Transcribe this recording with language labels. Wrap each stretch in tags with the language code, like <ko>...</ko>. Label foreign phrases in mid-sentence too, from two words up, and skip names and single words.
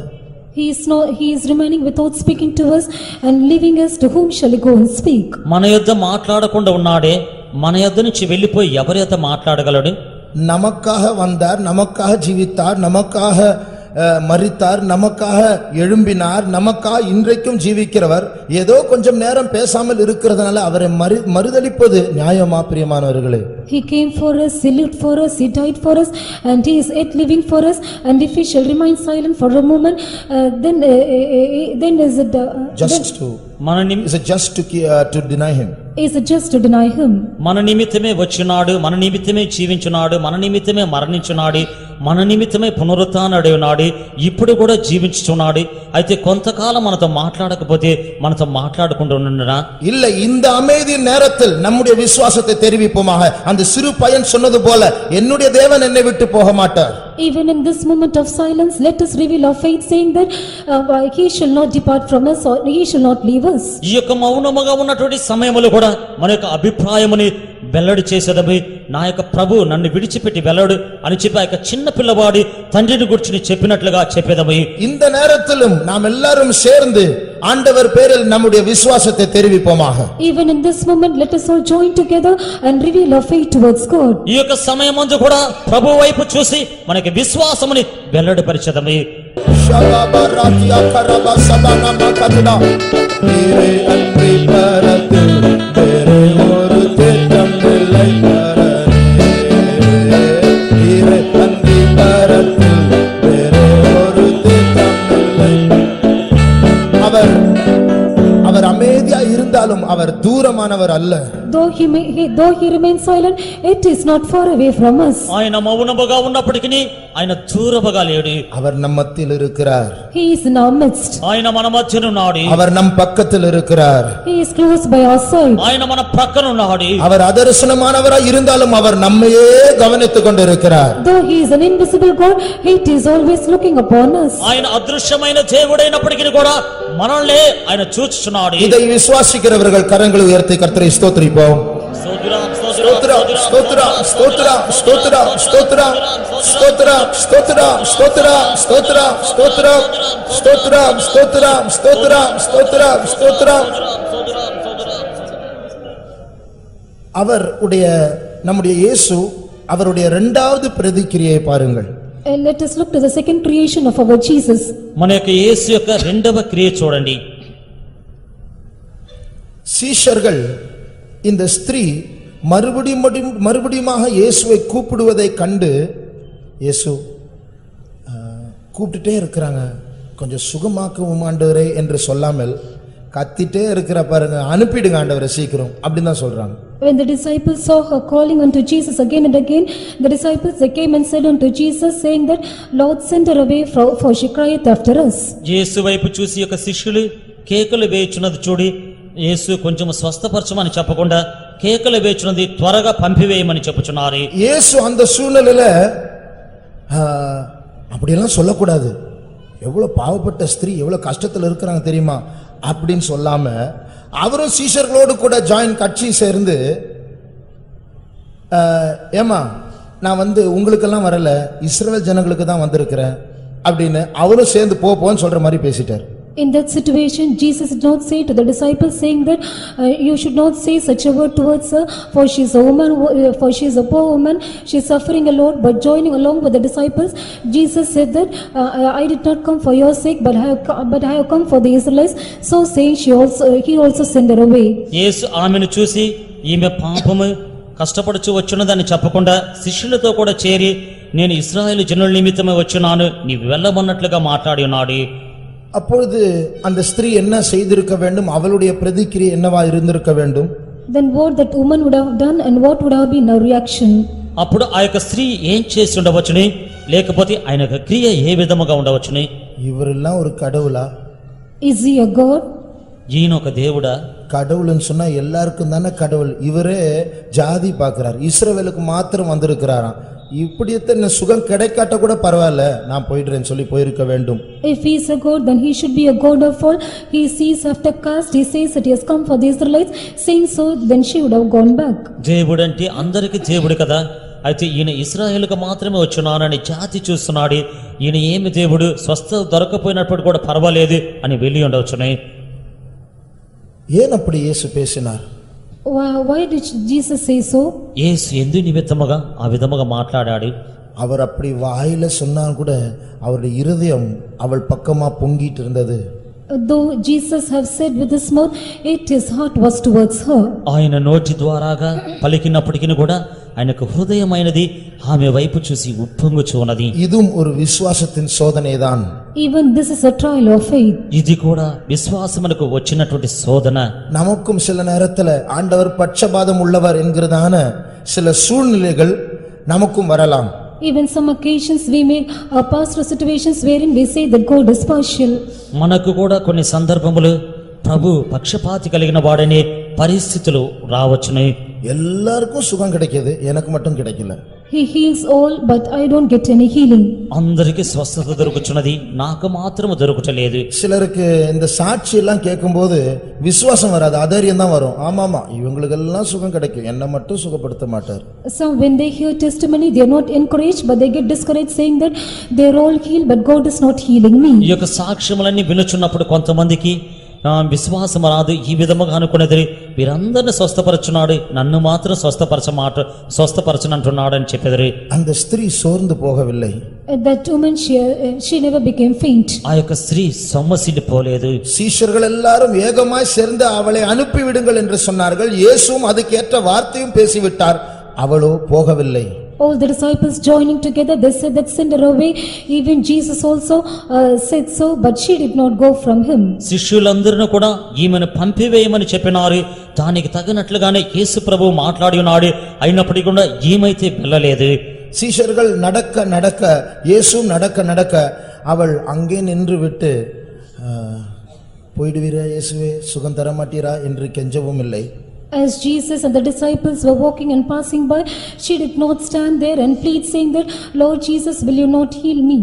<en>He is remaining without speaking to us and leaving us, to whom shall he go and speak?</en> <te>మన యొద్ద మాట్లాడకుండా ఉన్నాడే, మన యొద్ద నుంచి వెళ్ళిపోయి ఎవరి యొద్ద మాట్లాడగలడు?</te> <ta>நமக்காக வந்தார், நமக்காக ஜீவித்தார், நமக்காக மரித்தார், நமக்காக எழும்பினார், நமக்காக இன்றைக்கும் ஜீவிக்கிறவர் ஏதோ கொஞ்சம் நேரம் பேசாமல் இருக்கிறதுனால அவரை மறுதலிப்பது நியாயமா பிரியமானவர்களே?</ta> <en>He came for us, he lived for us, he died for us and he is yet living for us, and if we shall remain silent for a moment then is it to deny him? Is it just to deny him?</en> <te>మన నిమిత్తమే వచ్చినాడు, మన నిమిత్తమే జీవించున్నాడు, మన నిమిత్తమే మరణించున్నాడు, మన నిమిత్తమే పునరుత్థానుడై ఉన్నాడు, ఇప్పుడు కూడా జీవించుచున్నాడు. అయితే కొంతకాలం మనతో మాట్లాడకపోతే మనతో మాట్లాడకుండా ఉండనా?</te> <ta>இல்லை, இந்த அமைதி நேரத்தில் நம்முடைய விசுவாசத்தை தெரிவிப்போமாக. அந்த சிறு பையன் சொன்னது போல என்னுடைய தேவன் என்னை விட்டு போக மாட்டார்.</ta> <en>Even in this moment of silence, let us reveal our faith, saying that he shall not depart from us or he shall not leave us.</en> <te>ఈ యొక్క మౌనముగా ఉన్నటువంటి సమయములో కూడా మన యొక్క అభిప్రాయముని వెల్లడి చేసేదవి, నా యొక్క ప్రభు నన్ను విడిచిపెట్టి వెళ్ళడు అని చెప్పి ఆ యొక్క చిన్న పిల్లవాడి తండ్రిని గురించి చెప్పినట్లుగా చెప్పేదవి.</te> <ta>இந்த நேரத்திலும் நாம் எல்லாரும் சேர்ந்து ஆண்டவர் பேரில் நம்முடைய விசுவாசத்தை தெரிவிப்போமாக.</ta> <en>Even in this moment, let us all join together and reveal our faith towards God.</en> <te>ఈ యొక్క సమయమందు కూడా ప్రభు వైపు చూసి మనకి విశ్వాసముని వెల్లడి పరిచేదవి. ஷலபராத்தியா கரபா சபனா மகதுடா நீரே அன்பி பரத்து வேறே ஒரு தேட்டம் இல்லை பரனே.</te> <ta>நீரே அன்பி பரத்து வேறே ஒரு தேட்டம் இல்லை. அவர் அமைதியா இருந்தாலும் அவர் தூரமானவர் அல்ல.</ta> <en>Though he remains silent, it is not far away from us.</en> <te>ఆయన మౌనముగా ఉన్నప్పటికీ ఆయన దూరముగా లేడు.</te> <ta>அவர் நம் மத்தியில் இருக்கிறார்.</ta> <en>He is in our midst.</en> <te>ఆయన మన మధ్యన ఉన్నాడు.</te> <ta>அவர் நம் பக்கத்தில் இருக்கிறார்.</ta> <en>He is close by our side.</en> <te>ఆయన మన ప్రక్కన ఉన్నాడు.</te> <ta>அவர் அதர்சனமானவராய் இருந்தாலும் அவர் நம்மையே கவனித்துக் கொண்டிருக்கிறார்.</ta> <en>Though he is an invisible God, he is always looking upon us.</en> <te>ఆయన అదృశ్యమైన దేవుడైనప్పటికీ కూడా మనల్ని ఆయన చూచుచున్నాడు.</te> <ta>இதை விசுவாசிக்கிறவர்கள் கரங்களை உயர்த்தி கர்த்தரை ஸ்தோத்திரிப்போம். ஸ்தோத்திரம் ஸ்தோத்திரம் ஸ்தோத்திரம் ஸ்தோத்திரம் ஸ்தோத்திரம் ஸ்தோத்திரம் ஸ்தோத்திரம் ஸ்தோத்திரம் ஸ்தோத்திரம் ஸ்தோத்திரம் ஸ்தோத்திரம் ஸ்தோத்திரம் ஸ்தோத்திரம் ஸ்தோத்திரம். அவருடைய நம்முடைய இயேசு அவருடைய இரண்டாவது பிரதிக்கிரியை பாருங்கள்.</ta> <en>And let us look to the second creation of our Jesus.</en> <te>మన యొక్క యేసు యొక్క రెండవ క్రియ చూడండి.</te> <ta>சீஷர்கள் இந்த ஸ்திரீ மறுபடியுமாக இயேசுவை கூப்பிடுவதை கண்டு இயேசு கூப்பிட்டுட்டே இருக்கிறாங்க, கொஞ்சம் சுகமாக்கவும் ஆண்டவரே என்று சொல்லாமல் கத்திட்டே இருக்கிற பாருங்க, அனுப்பிடுங்க ஆண்டவரே சீக்கிரம் அப்படின்னு தான் சொல்றாங்க.</ta> <en>When the disciples saw her calling unto Jesus again and again, the disciples they came and said unto Jesus, saying that, Lord, send her away, for she crieth after us.</en> <te>యేసు వైపు చూసి యొక్క శిష్యులు కేకలు వేయుచున్నది చూడి, యేసు కొంచెం స్వస్థపరచమని చెప్పకుండా కేకలు వేయుచున్నది త్వరగా పంపివేయమని చెప్పుచున్నారు.</te> <ta>యేసు அந்த சூழ்நிலையில அப்படியெல்லாம் சொல்லக்கூடாது, எவ்வளவு பாவப்பட்ட ஸ்திரீ எவ்வளவு கஷ்டத்துல இருக்கிறாங்க தெரியுமா அப்படின்னு சொல்லாம அவரும் சீஷர்களோடு கூட கட்சி சேர்ந்து, ஏமா நான் உங்களுக்கெல்லாம் வரல, இஸ்ரவேல் ஜனங்களுக்கு தான் வந்திருக்கிறேன் அப்படின்னு அவரும் சேர்ந்து போன்னு சொல்ற மாதிரி பேசிட்டார்.</ta> <en>In that situation, Jesus did not say to the disciples, saying that you should not say such a word towards her, for she is a woman, for she is a poor woman, she is suffering a lot. But joining along with the disciples, Jesus said that I did not come for your sake, but I have come for the Israelites. So saying, he also sent her away.</en> <te>యేసు ఆమెను చూసి ఈమె పాపము కష్టపడుచు వచ్చున్నదని చెప్పకుండా శిష్యులతో కూడా చేరి, నేను ఇశ్రాయేలు జనుల నిమిత్తమే వచ్చున్నాను, నీవు వెళ్ళమన్నట్లుగా మాట్లాడి ఉన్నాడు.</te> <ta>அப்பொழுது அந்த ஸ்திரீ என்ன செய்திருக்க வேண்டும், அவளுடைய பிரதிக்கிரியை என்னவா இருந்திருக்க வேண்டும்?</ta> <en>Then what that woman would have done and what would have been her reaction?</en> <te>అప్పుడు ఆ యొక్క స్త్రీ ఏం చేసి ఉండవచ్చుని, లేకపోతే ఆయన యొక్క క్రియ ఏ విధముగా ఉండవచ్చుని?</te> <ta>இவரெல்லாம் ஒரு கடவுளா?</ta> <en>Is he a God?</en> <te>ఈయన ఒక దేవుడా?</te> <ta>கடவுள்னு சொன்னா எல்லாருக்கும் தானே கடவுள். இவரே ஜாதி பார்க்கிறார், இஸ்ரவேலுக்கு மாத்திரம் வந்திருக்கிறாராம். இப்படியே சுகம் கிடைக்காட்ட கூட பரவாயில்ல, நான் போயிடுறேன்னு சொல்லி போயிருக்க வேண்டும்.</ta> <en>If he is a God, then he should be a God of all. He sees after caste, he says that he has come for the Israelites, saying so, then she would have gone back.</en> <te>దేవుడు అంటే అందరికి దేవుడు కదా, అయితే ఈయన ఇశ్రాయేలుకు మాత్రమే వచ్చున్నానని జాతి చూస్తున్నాడు. ఈయన ఏమి దేవుడు, స్వస్థత దొరకపోయినప్పుడు కూడా పర్వాలేదు అని వెళ్ళి ఉండవచ్చునే.</te> <ta>ஏன் அப்படி இயேசு பேசினார்?</ta> <en>Why did Jesus say so?</en> <te>యేసు ఎందు నిమిత్తముగా ఆ విధముగా మాట్లాడాడు.</te> <ta>அவர் அப்படி வாயில சொன்னா கூட அவருடைய இருதயம் அவள் பக்கமா பொங்கிட்டு இருந்தது.</ta> <en>Though Jesus have said with his mouth, yet his heart was towards her.</en> <te>ఆయన నోటి ద్వారాగా పలికినప్పటికీ కూడా ఆయనకు హృదయమైనది ఆమె వైపు చూసి ఉప్పొంగుచు ఉన్నది.</te> <ta>இதுவும் ஒரு விசுவாசத்தின் சோதனைதான்.</ta> <en>Even this is a trial of faith.</en> <te>ఇది కూడా విశ్వాసమునకు వచ్చినటువంటి శోధన.</te> <ta>நமக்கும் சில நேரத்துல ஆண்டவர் பட்சபாதம் உள்ளவர் என்கிறதான சில சூழ்நிலைகள் நமக்கும் வரலாம்.</ta> <en>Even some occasions we may pass through situations wherein we say that God is partial.</en> <te>మనకు కూడా కొన్ని సందర్భములు ప్రభు పక్షపాతి కలిగిన వాడనే పరిస్థితులు రావచ్చునే.</te> <ta>எல்லாருக்கும் சுகம் கிடைக்குது, எனக்கு மட்டும் கிடைக்கல.</ta> <en>He heals all, but I don't get any healing.</en> <te>అందరికి స్వస్థత దొరుకుచున్నది, నాకు మాత్రము దొరుకుటలేదు.</te> <ta>சிலருக்கு இந்த சாட்சி எல்லாம் கேட்கும்போது விசுவாசம் வராது, அதரியம் தான் வரும். ஆமாமா இவங்களுக்கெல்லாம் சுகம் கிடைக்கும், என்ன மட்டும் சுகப்படுத்த மாட்டார்.</ta> <en>Some when they hear testimony, they are not encouraged, but they get discouraged, saying that they are all healed, but God is not healing me.</en> <te>ఈ యొక్క సాక్ష్యములన్నీ వినుచున్నప్పుడు కొంతమందికి విశ్వాసం రాదు. ఈ విధముగా అనుకునేది, వీరందరిని స్వస్థపరచున్నాడు, నన్ను మాత్రం స్వస్థపరచనంటున్నాడు అని చెప్పేది.</te> <ta>அந்த ஸ்திரீ சோர்ந்து போகவில்லை.</ta> <en>That woman she never became faint.</en> <te>ఆ యొక్క స్త్రీ సొమ్మసిల్లిపోలేదు.</te> <ta>சீஷர்கள் எல்லாரும் ஏகமாய் சேர்ந்து அவளை அனுப்பி விடுங்கள் என்று சொன்னார்கள். இயேசுவும் அதுக்கேற்ற வார்த்தையும் பேசிவிட்டார், அவளோ போகவில்லை.</ta> <en>All the disciples joining together, they said that send her away. Even Jesus also said so, but she did not go from him.</en> <te>శిష్యులందరూ కూడా ఈమెను పంపివేయమని చెప్పినారు. దానికి తగినట్లుగానే యేసు ప్రభువు మాట్లాడి ఉన్నాడు. అయినప్పటికీ కూడా ఈమైతే వెళ్ళలేదు.</te> <ta>சீஷர்கள் நடக்க நடக்க இயேசு நடக்க நடக்க அவள் அங்கே நின்று விட்டு போயிடுவீரா இயேசுவே சுகம் தர மாட்டீரா என்று கெஞ்சவும் இல்லை.</ta> <en>As Jesus and the disciples were walking and passing by, she did not stand there and plead saying that, Lord Jesus, will you not heal me?</en>